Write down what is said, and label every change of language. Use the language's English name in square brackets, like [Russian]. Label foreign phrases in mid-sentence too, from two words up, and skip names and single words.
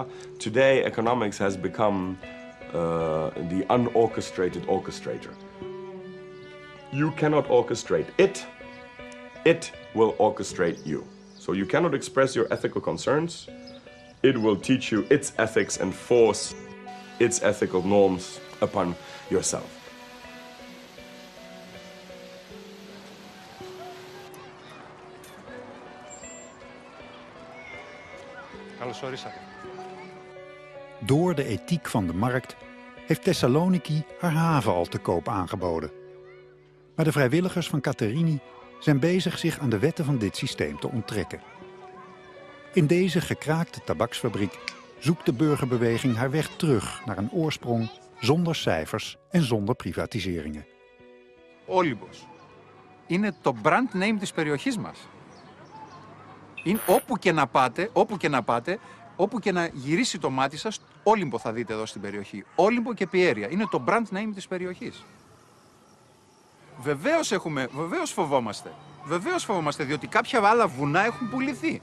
[English] Today, economics has become the unorchestrated orchestrator. You cannot orchestrate it. It will orchestrate you. So you cannot express your ethical concerns. It will teach you its ethics and force its ethical norms upon yourself. [Greek] Καλώς ορίσατε. [Dutch] Door de ethiek van de markt heeft Thessaloniki haar haven al te koop aangeboden. Maar de vrijwilligers van Katerini zijn bezig zich aan de wetten van dit systeem te onttrekken. In deze gekraakte tabaksfabriek zoekt de burgerbeweging haar weg terug naar een oorsprong zonder cijfers en zonder privatiseringen. [Greek] Όλυμπος είναι το [English] brand name [Greek] της περιοχής μας. Είναι όπου και να πάτε, το μάτι σας, Όλυμπο θα δείτε εδώ στην περιοχή. Όλυμπο και Πιέρια. Είναι το [English] brand name [Greek] της περιοχής. Βεβαίως φοβόμαστε, διότι κάποια άλλα βουνά έχουν πουληθεί.